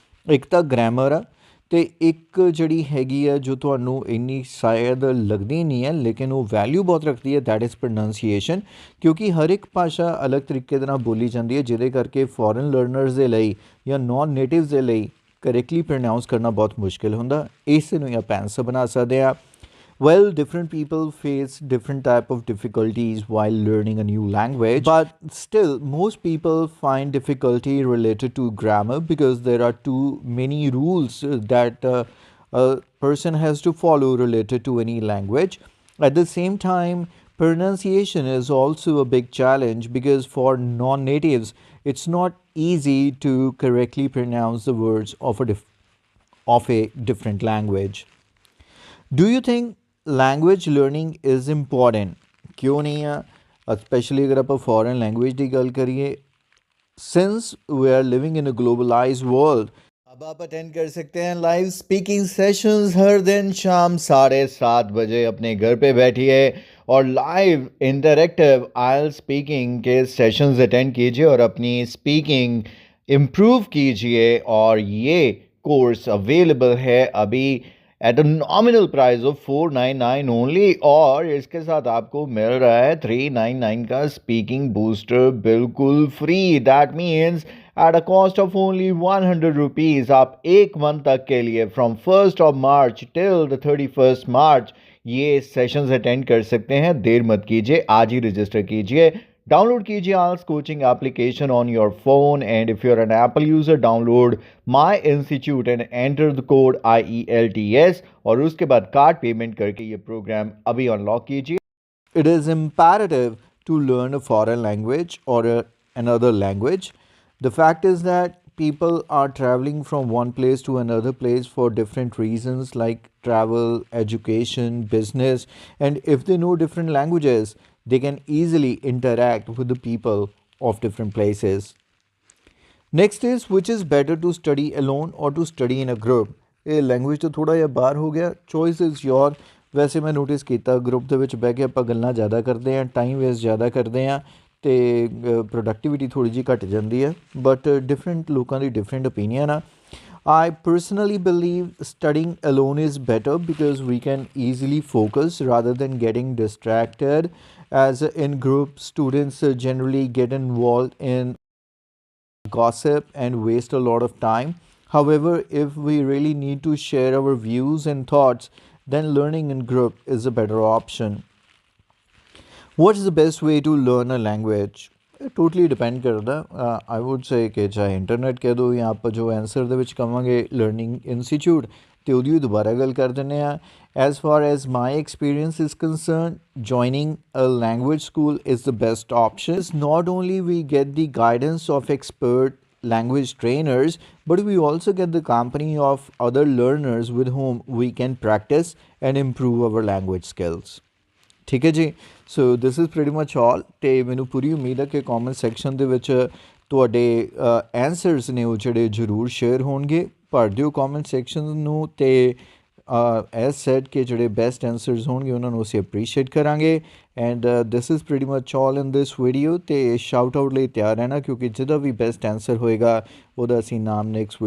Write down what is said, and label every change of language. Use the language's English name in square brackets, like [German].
[Punjabi] ਇੱਕ ਤਾਂ ਗ੍ਰਾਮਰ ਆ, ਅਤੇ ਇੱਕ ਜਿਹੜੀ ਹੈਗੀ ਆ ਜੋ ਤੁਹਾਨੂੰ ਇੰਨੀ ਸ਼ਾਇਦ ਲੱਗਦੀ ਨਹੀਂ ਹੈ ਲੇਕਿਨ ਉਹ ਵੈਲਿਊ ਬਹੁਤ ਰੱਖਦੀ ਹੈ, [English] That is pronunciation. [Punjabi] ਕਿਉਂਕਿ ਹਰ ਇੱਕ ਭਾਸ਼ਾ ਅਲੱਗ ਤਰੀਕੇ ਦੇ ਨਾਲ ਬੋਲੀ ਜਾਂਦੀ ਹੈ, ਜਿਹਦੇ ਕਰਕੇ ਫੋਰਨ ਲਰਨਰਸ ਦੇ ਲਈ ਜਾਂ ਨੋਨ ਨੇਟਿਵਸ ਦੇ ਲਈ ਕਰੈਕਟਲੀ ਪ੍ਰੋਨਾਊਂਸ ਕਰਨਾ ਬਹੁਤ ਮੁਸ਼ਕਿਲ ਹੁੰਦਾ। ਇਸ ਨੂੰ ਹੀ ਆਪਾਂ ਆਨਸਰ ਬਣਾ ਸਕਦੇ ਹਾਂ। [English] Well, different people face different type of difficulties while learning a new language, but still most people find difficulty related to grammar because there are too many rules that a person has to follow related to any language. At the same time, pronunciation is also a big challenge because for non-natives it's not easy to correctly pronounce the words of a different language. Do you think language learning is important? [Punjabi] ਕਿਉਂ ਨਹੀਂ ਆ? Specially ਅਗਰ ਆਪਾਂ foreign language ਦੀ ਗੱਲ ਕਰੀਏ, [English] Since we are living in a globalised world. [Hindi] अब आप attend कर सकते हैं लाइव स्पीकिंग सेशंस हर दिन शाम 7:30 बजे अपने घर पे बैठिए और लाइव इंटरेक्टिव आयल स्पीकिंग के सेशंस अटेंड कीजिए और अपनी स्पीकिंग इम्प्रूव कीजिए। और ये कोर्स अवेलेबल है अभी [English] at a nominal price of 499 only, [Hindi] और इसके साथ आपको मिल रहा है 399 का स्पीकिंग बूस्टर बिल्कुल free. [English] that means at a cost of only 100 rupees [Hindi] आप एक मंथ तक के लिए from 1st of March till the 31st March ये सेशंस अटेंड कर सकते हैं। देर मत कीजिए, आज ही रजिस्टर कीजिए। डाउनलोड कीजिए आल्स coaching application on your phone, [English] and if you are an Apple user download my institute and enter the code IELTS, [Hindi] और उसके बाद कार्ड पेमेंट करके ये प्रोग्राम अभी अनलॉक कीजिए। [English] It is imperative to learn a foreign language और another language. The fact is that people are traveling from one place to another place for different reasons like travel, education, business, and if they know different languages, they can easily interact with the people of different places. Next is, which is better to study alone or to study in a group? [Punjabi] ਇਹ language ਤੋਂ ਥੋੜ੍ਹਾ ਜਿਹਾ ਬਾਹਰ ਹੋ ਗਿਆ, [English] Choice is your. [Punjabi] ਵੈਸੇ ਮੈਂ notice ਕੀਤਾ ਗਰੁੱਪ ਦੇ ਵਿੱਚ ਬਹਿ ਕੇ ਆਪਾਂ ਗੱਲਾਂ ਜ਼ਿਆਦਾ ਕਰਦੇ ਹਾਂ, ਟਾਈਮ ਵੇਸਟ ਜ਼ਿਆਦਾ ਕਰਦੇ ਹਾਂ, ਅਤੇ ਪ੍ਰੋਡਕਟੀਵਿਟੀ ਥੋੜ੍ਹੀ ਜਿਹੀ ਘੱਟ ਜਾਂਦੀ ਹੈ। ਬਟ ਡਿਫਰੈਂਟ ਲੋਕਾਂ ਦੀ ਡਿਫਰੈਂਟ ਓਪੀਨੀਅਨ ਆ। [English] I personally believe studying alone is better because we can easily focus rather than getting distracted, as in group students generally get involved in gossip and waste a lot of time. However, if we really need to share our views and thoughts, then learning in group is a better option. What is the best way to learn a language? [Punjabi] Totally depend ਕਰਦਾ [English] I would say [Punjabi] ਕਿ ਚਾਹੇ internet ਕਹਿ ਦਿਓ ਜਾਂ ਆਪਾਂ ਜੋ answer ਦੇ ਵਿੱਚ ਕਵਾਂਗੇ ਲਰਨਿੰਗ ਇੰਸਟੀਚਿਊਟ ਤੇ ਉਹਦੀ ਵੀ ਦੁਬਾਰਾ ਗੱਲ ਕਰ ਦਿੰਦੇ ਆ as for as my experience is concern [English] joining a language school is the best option. Not only we get the guidance of expert language trainers, but we also get the company of other learners with whom we can practice and improve our language skills. [Punjabi] ਠੀਕ ਹੈ ਜੀ [English] so this is pretty much all [Punjabi] ਅਤੇ ਮੈਨੂੰ ਪੂਰੀ ਉਮੀਦ ਹੈ ਕਿ ਕੌਮੈਂਟ section ਦੇ ਵਿੱਚ ਤੁਹਾਡੇ ਐਂਸਰਸ ਨੇ ਉਹ ਜਿਹੜੇ ਜ਼ਰੂਰ ਸ਼ੇਅਰ ਹੋਣਗੇ ਭਰ ਦਿਓ ਕੌਮੈਂਟ ਸੈਕਸ਼ਨ ਨੂੰ ਅਤੇ ਐਜ਼ ਸੈਡ ਕਿ ਜਿਹੜੇ ਬੈਸਟ ਐਂਸਰਸ ਹੋਣਗੇ ਉਹਨਾਂ ਨੂੰ ਅਸੀਂ ਅਪਰੀਸ਼ੀਏਟ ਕਰਾਂਗੇ and this is pretty much all in this video ਅਤੇ ਸ਼ਾਊਟ ਆਊਟ ਲਈ ਤਿਆਰ ਰਹਿਣਾ ਕਿਉਂਕਿ ਜਿਹਦਾ ਵੀ ਬੈਸਟ ਐਂਸਰ ਹੋਏਗਾ ਉਹਦਾ ਅਸੀਂ ਨਾਮ ਨੈਕਸਟ